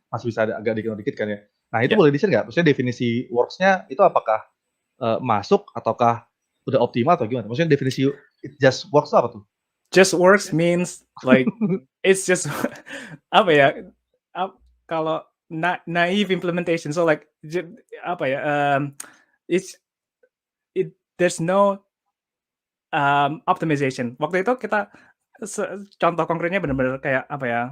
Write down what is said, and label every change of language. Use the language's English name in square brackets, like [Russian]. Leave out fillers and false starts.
[Indonesian] Masih bisa ada agak dikit kan ya. Nah, itu Ya. boleh di-share nggak? Maksudnya definisi works-nya itu apakah masuk ataukah udah optimal atau gimana? Maksudnya definisi [English] it just works [Indonesian] itu apa tuh? [English] Just works means like it's just [Indonesian] apa ya? Kalau [English] naive implementation, so like [Indonesian] apa ya? [English] It's there's no optimization. [Indonesian] Waktu itu kita contoh konkretnya benar-benar kayak apa ya?